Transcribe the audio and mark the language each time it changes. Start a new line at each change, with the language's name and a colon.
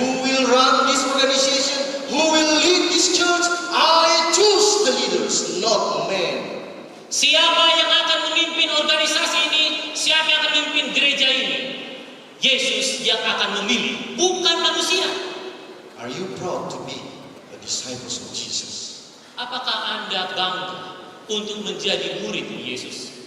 English: Who will run this organization? Who will lead this church? I choose the leaders, not man.
Indonesian: Siapa yang akan memimpin organisasi ini? Siapa yang akan memimpin gereja ini? Yesus yang akan memilih, bukan manusia.
English: Are you proud to be a disciple of Jesus?
Indonesian: Apakah Anda bangga untuk menjadi murid Yesus?